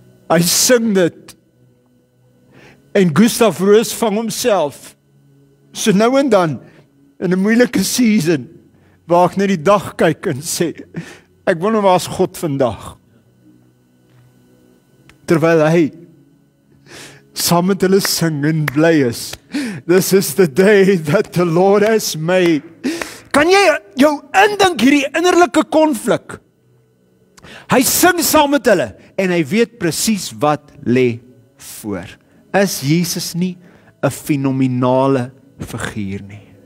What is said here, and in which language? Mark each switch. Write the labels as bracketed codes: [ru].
[af] Hy sing dit. En Gustav Roos vang homself. So nou en dan, in 'n moeilike season, waar ek net die dag kyk en sê, ek wonder waar is God vandag? Terwyl hy saam met hulle sing en bly is. [en] This is the day that the Lord has made. [af] Kan jy jou indink hierdie innerlike konflik? Hy sing saam met hulle en hy weet presies wat lê voor. Is Jesus nie 'n fenominale figuur nie?